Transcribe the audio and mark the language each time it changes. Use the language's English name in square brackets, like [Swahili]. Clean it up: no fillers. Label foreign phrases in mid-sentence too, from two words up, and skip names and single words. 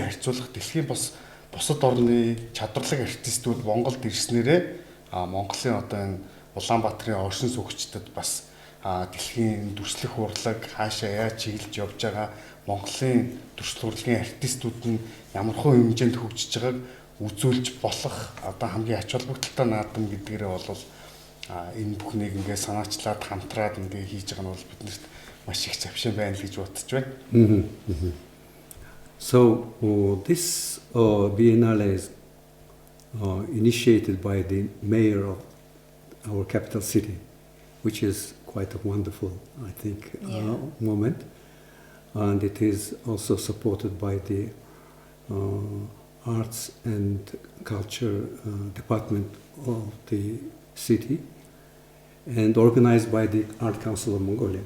[Mongolian] харьцуулах дэлхийн бас бусад орны чадварлаг артистууд Монголд ирснээрээ Монголын одоо энэ Улаанбаатарын оршин суугчдад бас дэлхийн дүрслэх урлаг хаашаа яаж чиглэж явж байгаа Монголын дүрслэх урлагийн артистууд нь ямархуу хэмжээнд хөгжиж байгааг үзүүлж болох одоо хамгийн ач холбогдолтой наадам гэдгээрээ бол энэ бүхнийг ингээд санаачлаад хамтраад ингээд хийж байгаа нь бол биднэрт маш их завшин байна гэж бодож байна. [English] So this Biennale is initiated by the mayor of our capital city, which is quite a wonderful, I think, moment. And it is also supported by the Arts and Culture Department of the city and organized by the Art Council of Mongolia.